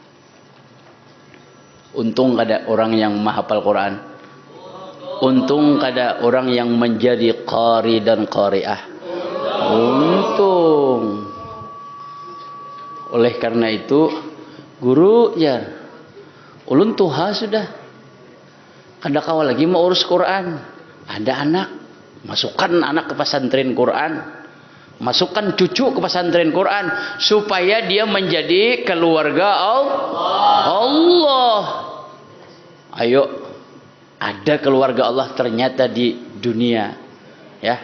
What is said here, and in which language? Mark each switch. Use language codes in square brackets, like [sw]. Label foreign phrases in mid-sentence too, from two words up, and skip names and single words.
[id] Untung kada orang yang menghafal Quran. Untung kada orang yang menjadi qari dan qari'ah. Untung. Oleh karena itu, guru ya, [bjn] ulun tuha sudah. Kada kawal lagi mau urus Quran. [id] Ada anak, masukkan anak ke pesantren Quran. Masukkan cucu ke pesantren Quran supaya dia menjadi keluarga Allah. Ayo, ada keluarga Allah ternyata di dunia, ya.